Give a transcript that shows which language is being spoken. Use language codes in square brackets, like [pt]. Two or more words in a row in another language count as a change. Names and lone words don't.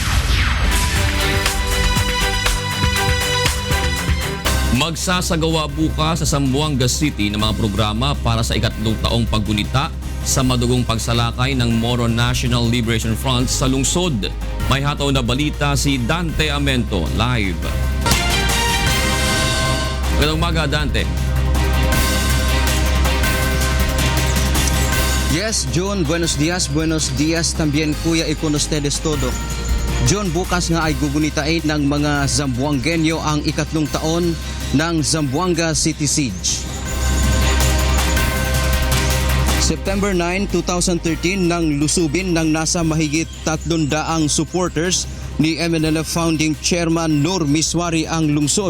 [tl] Magsasagawa bukas sa Zamboanga City ng mga programa para sa ikatlong taong paggunita sa madugong pagsalakay ng Moro National Liberation Front sa lungsod. May hataw na balita si Dante Amento, live. Magandang umaga, Dante. Yes, June, [cbk] buenos dias también, Kuya, y con ustedes todo. [tl] John, bukas nga ay gugunitain ng mga Zamboangueño ang ikatlong taon ng Zamboanga City Siege. September 9, 2013 nang lusubin ng nasa mahigit 300 supporters ni MNLF [en] Founding Chairman [tl] Nur Miswari ang lungsod.